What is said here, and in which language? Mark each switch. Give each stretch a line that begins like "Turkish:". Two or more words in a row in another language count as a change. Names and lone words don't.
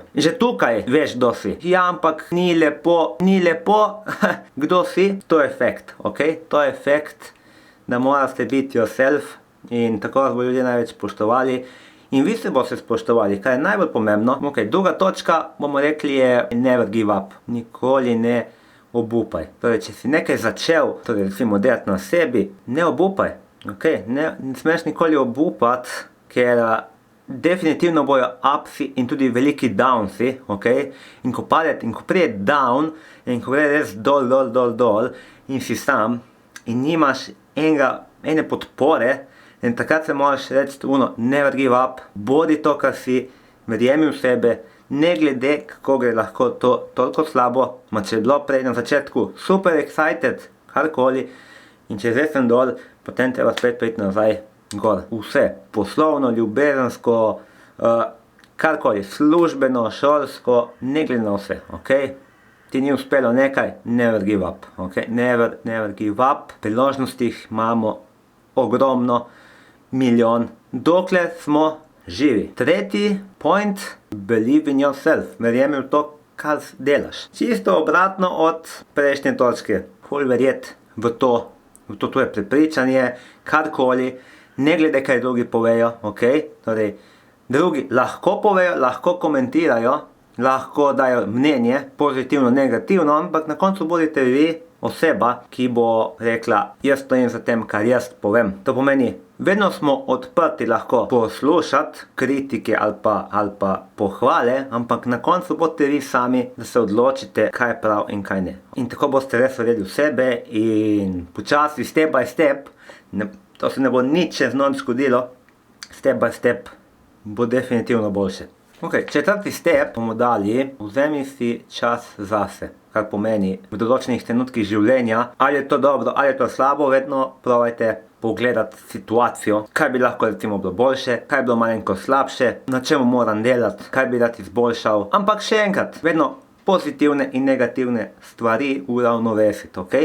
Slovenian: In že tukaj veš, kdo si. Ja, ampak ni lepo, kdo si, to je fact, ok? To je fact, da morate biti yourself in tako vas bo ljudje največ spoštovali. In vi se boste spoštovali, kar je najbolj pomembno. Ok, druga točka, bomo rekli, je
English: never give up.
Slovenian: Nikoli ne obupaj. Torej, če si nekaj začel, torej recimo delati na sebi, ne obupaj. Ok, ne smeš nikoli obupati, ker definitivno bojo upsi in tudi veliki downsi, ok. In ko pride down, in ko gre res dol in si sam in nimaš ene podpore, in takrat se moraš reči
English: never give up,
Slovenian: bodi to, kar si, verjemi v sebe, ne glede, kako gre lahko to toliko slabo, ma če je bilo prej na začetku
English: super excited,
Slovenian: karkoli, in če zdaj sem dol, potem treba spet priti nazaj gor. Vse, poslovno, ljubezensko, karkoli, službeno, šolsko, ne glede na vse, ok. Ti ni uspelo nekaj,
English: never give up, ok, never give up.
Slovenian: Priložnostih imamo ogromno, milijon, dokler smo živi.
English: Tretji point, believe in yourself,
Slovenian: verjemi v to, kar delaš. Čisto obratno od prejšnje točke, ful verjeti v to tvoje prepričanje, karkoli, ne glede kaj drugi povejo, ok, torej, drugi lahko povejo, lahko komentirajo, lahko dajo mnenje, pozitivno, negativno, ampak na koncu bodite vi oseba, ki bo rekla, jaz stojim za tem, kar jaz povem. To pomeni, vedno smo odprti lahko poslušati kritike ali pa pohvale, ampak na koncu boste vi sami, da se odločite, kaj je prav in kaj ne. In tako boste res verjeli v sebe in počasi,
English: step by step,
Slovenian: to se ne bo nič čez noč zgodilo,
English: step by step
Slovenian: bo definitivno boljše. Ok, četrti step bomo dali, vzemi si čas zase, kar pomeni v določenih trenutkih življenja, ali je to dobro, ali je to slabo, vedno probajte pogledati situacijo, kaj bi lahko recimo bilo boljše, kaj bi bilo malenkost slabše, na čemu moram delati, kaj bi rad izboljšal, ampak še enkrat, vedno pozitivne in negativne stvari uravnovesiti, ok?